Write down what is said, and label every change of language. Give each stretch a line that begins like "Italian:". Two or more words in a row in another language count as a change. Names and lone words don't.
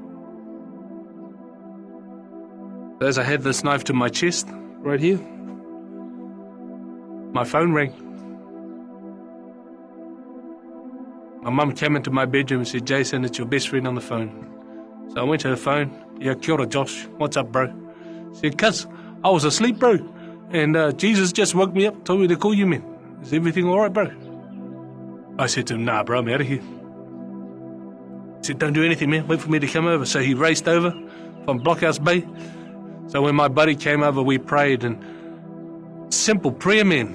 English: As I had this knife to my chest, right here, my phone rang. My mum came into my bedroom and said, "Jason, it's your best friend on the phone." So I went to her phone. "Yeah,
Māori: kia ora, Josh.
English: What's up, bro?" She said, "Cuz, I was asleep, bro. And Jesus just woke me up, told me to call you, man. Is everything all right, bro?" I said to him, "Nah, bro, I'm out of here." He said, "Don't do anything, man. Wait for me to come over." So he raced over from Blockhouse Bay. So when my buddy came over, we prayed, and simple prayer, man.